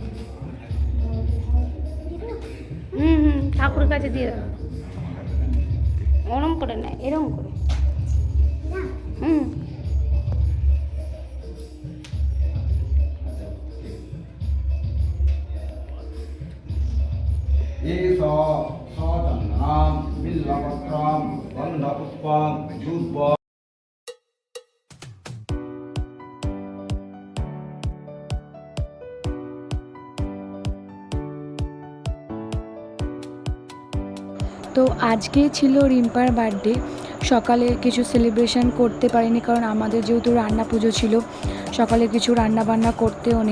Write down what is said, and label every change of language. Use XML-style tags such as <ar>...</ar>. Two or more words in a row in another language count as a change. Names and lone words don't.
<bn>ঠাকুরের কাছে দিয়ে দাও, ওরম করে না, এরম করে।</bn> <sa>सचन्दनां बिल्वपत्रां गन्धपुष्पं धूपं</sa> <bn>তো আজকে ছিল রিম্পার বার্থডে। সকালে কিছু সেলিব্রেশন করতে পারিনি, কারণ আমাদের যেহেতু রান্না পুজো ছিল, সকালে কিছু রান্না বান্না করতেও নেই।</bn>